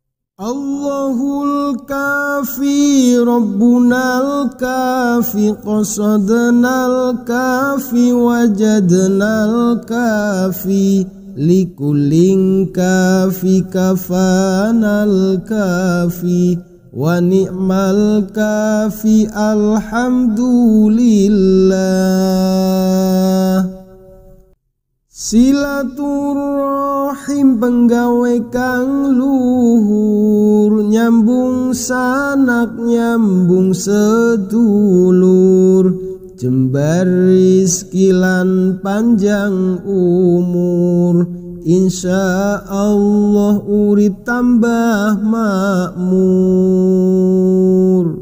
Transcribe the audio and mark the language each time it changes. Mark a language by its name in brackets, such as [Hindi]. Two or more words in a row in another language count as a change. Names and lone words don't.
[Arabic] الله الكافي ربنا الكافي قصدنا الكافي وجدنا الكافي لكل كافي كفانا الكافي ونعم الكافي الحمد لله. [Javanese] Silaturahim penggawe kang luhur, nyambung sanak nyambung sedulur, jembar rizki lan panjang umur, [Arabic] إن شاء الله [Javanese] urip tambah makmur.